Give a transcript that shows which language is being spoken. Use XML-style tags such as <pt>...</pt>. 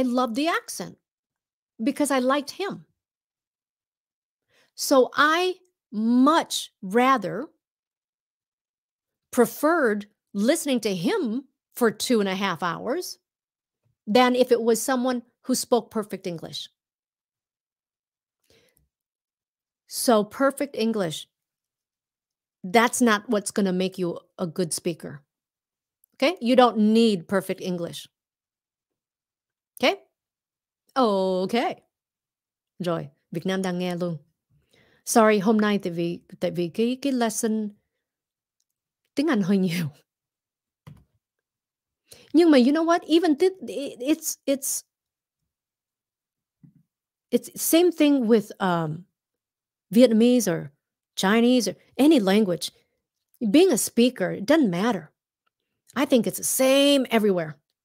<en>I loved the accent because I liked him. So I much rather preferred listening to him for 2.5 hours than if it was someone who spoke perfect English. So perfect English, that's not what's going to make you a good speaker. Okay? You don't need perfect English. Okay? Okay.</en> <vi>Rồi, Việt Nam đang nghe luôn. Sorry, hôm nay tại vì cái lesson tiếng Anh hơi nhiều. Nhưng mà</vi> <en>you know what? Even it's same thing with Vietnamese or Chinese or any language. Being a speaker, it doesn't matter. I think it's the same everywhere.</en>